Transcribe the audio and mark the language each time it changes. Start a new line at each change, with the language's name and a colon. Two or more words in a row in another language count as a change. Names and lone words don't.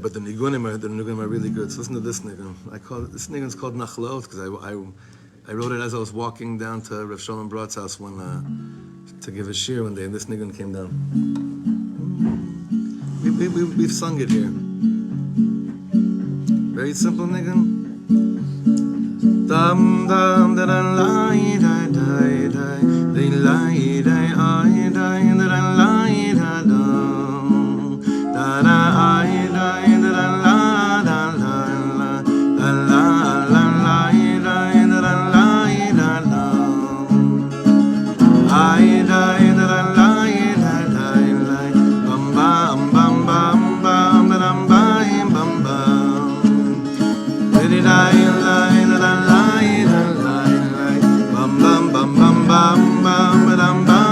English: But the nigunim are really good. So listen to this niggun. This niggun's called Nachlaot because I wrote it as I was walking down to Rav Shlomo Katz's house to give a shir one day, and this niggun came down. We've sung it here. Very simple niggun. Dum dum da da la da da da da da da da da. Da da I da da la da la la la la la da da la la I da da la da bam bam bam bam bam bam bam bam da da la bam bam bam bam bam bam